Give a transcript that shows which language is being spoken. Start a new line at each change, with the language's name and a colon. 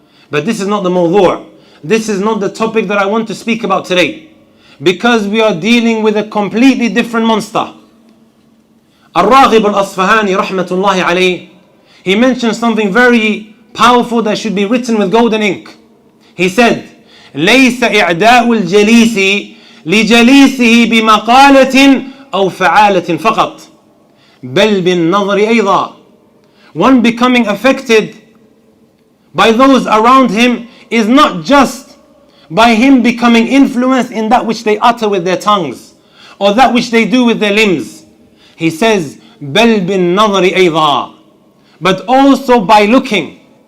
English: But this is not the mawdu'. This is not the topic that I want to speak about today, because we are dealing with a completely different monster. Al-Raghib al-Asfahani rahmatullahi alayhi, he mentioned something very powerful that should be written with golden ink. He said,
Arabic: ليس إعداء الجليس لجليسه بمقالة أو فعالة فقط بل بالنظر أيضا.
English: One becoming affected by those around him is not just by him becoming influenced in that which they utter with their tongues or that which they do with their limbs. He says,
Arabic: بل بالنظر أيضا,
English: but also by looking.